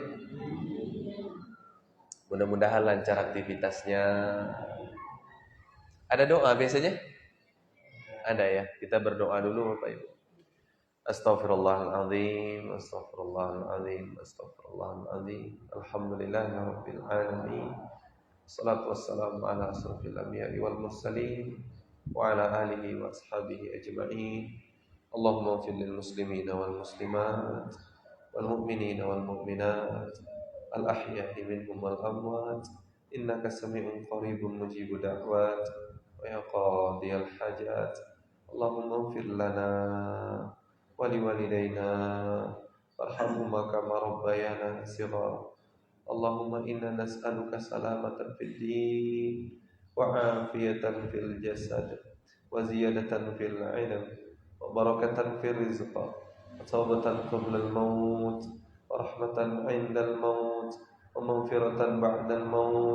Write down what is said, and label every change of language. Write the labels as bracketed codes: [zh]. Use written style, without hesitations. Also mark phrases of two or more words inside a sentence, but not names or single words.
[id] Mudah-mudahan lancar aktivitasnya. Ada doa biasanya? Ada ya. Kita berdoa dulu Bapak Ibu. [ar] أستغفر الله العظيم، أستغفر الله العظيم، أستغفر الله العظيم. الحمد لله رب العالمين. والصلاة والسلام على أشرف الأنبياء والمرسلين وعلى آله وأصحابه أجمعين. اللهم اغفر للمسلمين والمسلمات والمؤمنين والمؤمنات الأحياء منهم والأموات إنك سميع قريب مجيب الدعوات ويا قاضي الحاجات. اللهم اغفر لنا ولوالدينا وارحمهما كما ربيانا صغارا. اللهم إنا نسألك سلامة في الدين وعافية في الجسد وزيادة في العلم وبركة في الرزق وتوبة قبل الموت ورحمة عند الموت ومغفرة بعد الموت wa rahmatan 'inda al maut wa maghfiratan ba'da al maut.